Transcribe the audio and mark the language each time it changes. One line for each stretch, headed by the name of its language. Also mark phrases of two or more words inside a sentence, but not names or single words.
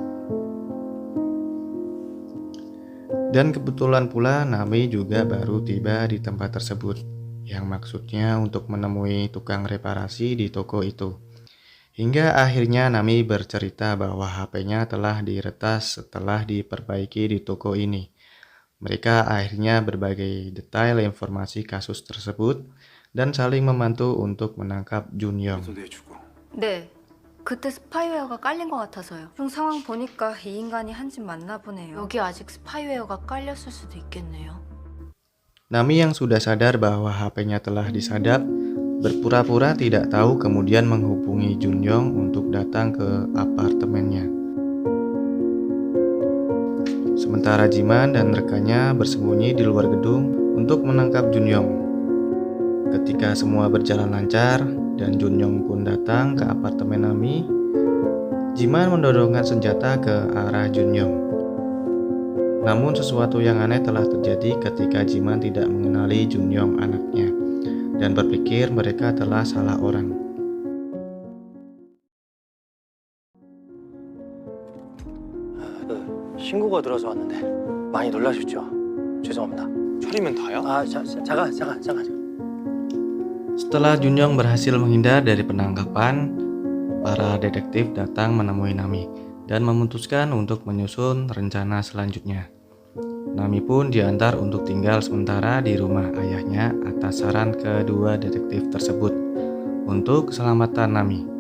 Indonesian: Dan kebetulan pula Nami juga baru tiba di tempat tersebut, yang maksudnya untuk menemui tukang reparasi di toko itu. Hingga akhirnya Nami bercerita bahwa HP-nya telah diretas setelah diperbaiki di toko ini. Mereka akhirnya berbagi detail informasi kasus tersebut dan saling membantu untuk menangkap Junyong.
Korean: 네. 그때 스파이웨어가 깔린 것 같아서요. 형 상황 보니까 이 인간이 한 짓 맞나 보네요. 여기 아직 스파이웨어가 깔렸을 수도 있겠네요.
Indonesian: Nami yang sudah sadar bahwa HP-nya telah disadap, berpura-pura tidak tahu kemudian menghubungi Junyong untuk datang ke apartemennya. Sementara Jiman dan rekannya bersembunyi di luar gedung untuk menangkap Junyong. Ketika semua berjalan lancar dan Junyong pun datang ke apartemen Nami, Jiman mendorongkan senjata ke arah Junyong. Namun sesuatu yang aneh telah terjadi ketika Jiman tidak mengenali Junyong anaknya dan berpikir mereka telah salah orang.
Korean: 신고가 들어서 왔는데 많이 놀라셨죠? 죄송합니다. 철이면 다야? 잠깐.
Indonesian: Setelah Junyong berhasil menghindar dari penangkapan, para detektif datang menemui Nami dan memutuskan untuk menyusun rencana selanjutnya. Nami pun diantar untuk tinggal sementara di rumah ayahnya atas saran kedua detektif tersebut untuk keselamatan Nami.